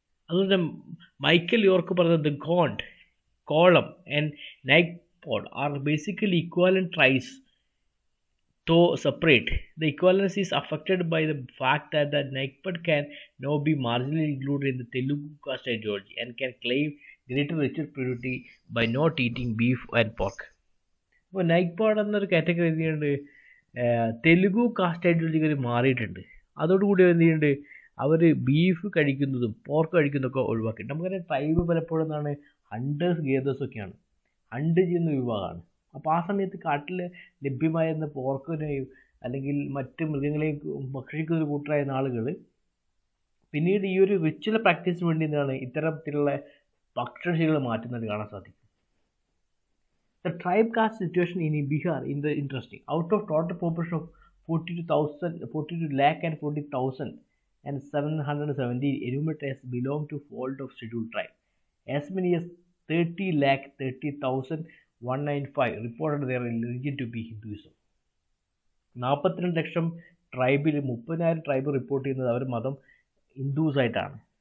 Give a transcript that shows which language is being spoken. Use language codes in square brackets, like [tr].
[ml] അതുകൊണ്ട് Michael York പറഞ്ഞത് [en] Gond, Kolam and Naikpod are basically equivalent tribes though separate. The equivalence is affected by the fact that the Naikpad can now be marginally included in the Telugu caste ideology and can claim greater ritual purity by not eating beef and pork. [ml] അപ്പോൾ നൈക്പാഡ് എന്നൊരു category എന്ത് ചെയ്യുന്നുണ്ട്, Telugu cast ഐഡിയോളജിക്ക് മാറിയിട്ടുണ്ട്. അതോടുകൂടി എന്ത് ചെയ്യുന്നുണ്ട്, അവർ beef കഴിക്കുന്നതും pork കഴിക്കുന്നതൊക്കെ ഒഴിവാക്കിയിട്ട്. നമുക്കറിയാം ട്രൈബ് പലപ്പോഴും എന്താണ്, ഹണ്ടേഴ്സ് ഗേദേഴ്സൊക്കെയാണ്, ഹണ്ട് ചെയ്യുന്ന വിഭാഗമാണ്. അപ്പോൾ ആ സമയത്ത് കാട്ടിൽ ലഭ്യമായിരുന്ന പോർക്കിനെയും അല്ലെങ്കിൽ മറ്റ് മൃഗങ്ങളെയും ഭക്ഷിക്കുന്ന കൂട്ടരായിരുന്ന ആളുകൾ പിന്നീട് ഈ ഒരു റിച്വൽ പ്രാക്ടീസിന് വേണ്ടി എന്താണ് ഇത്തരത്തിലുള്ള ഭക്ഷണശീലങ്ങൾ മാറ്റുന്നത് കാണാൻ സാധിക്കും. [en] The tribe caste situation in Bihar in the interesting. Out of total population of 42,40,000 and 770 enumerated as belong to fold of scheduled tribe. As many as 30,30,195 reported their religion to be Hinduism. [ml] 42 lakh ട്രൈബിൽ 30,000 tribe report ചെയ്യുന്നത് അവർ മതം Hindus ആയിട്ടാണ്.